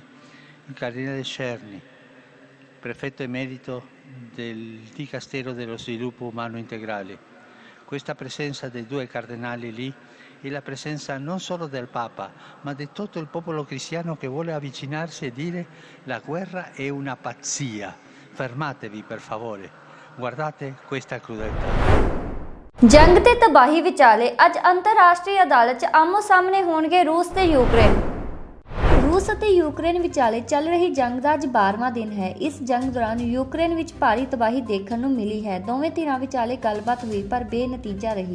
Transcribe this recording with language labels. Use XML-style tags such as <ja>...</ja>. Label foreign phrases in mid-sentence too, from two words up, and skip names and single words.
<it>Il cardinale Cerny, prefetto emerito del Dicastero dello Sviluppo Umano Integrale. Questa presenza dei 2 cardinali lì è la presenza non solo del Papa, ma di tutto il popolo cristiano che vuole avvicinarsi e dire: la guerra è una pazzia, fermatevi per favore, guardate questa crudeltà।</it> <pa>ਜੰਗ ਤੇ ਤਬਾਹੀ ਵਿਚਾਲੇ ਅੱਜ ਅੰਤਰਰਾਸ਼ਟਰੀ ਅਦਾਲਤ 'ਚ ਆਮੋ-ਸਾਹਮਣੇ ਹੋਣਗੇ ਰੂਸ ਤੇ ਯੂਕਰੇਨ। ਰੂਸ ਅਤੇ ਯੂਕਰੇਨ ਵਿਚਾਲੇ ਚੱਲ ਰਹੀ ਜੰਗ ਦਾ ਅੱਜ 12ਵਾਂ ਦਿਨ ਹੈ। ਇਸ ਜੰਗ ਦੌਰਾਨ ਯੂਕਰੇਨ ਵਿੱਚ ਭਾਰੀ ਤਬਾਹੀ ਦੇਖਣ ਨੂੰ ਮਿਲੀ ਹੈ। ਦੋਵੇਂ ਧਿਰਾਂ ਵਿਚਾਲੇ ਗੱਲਬਾਤ ਹੋਈ ਪਰ ਬੇਨਤੀਜਾ ਰਹੀ।</pa>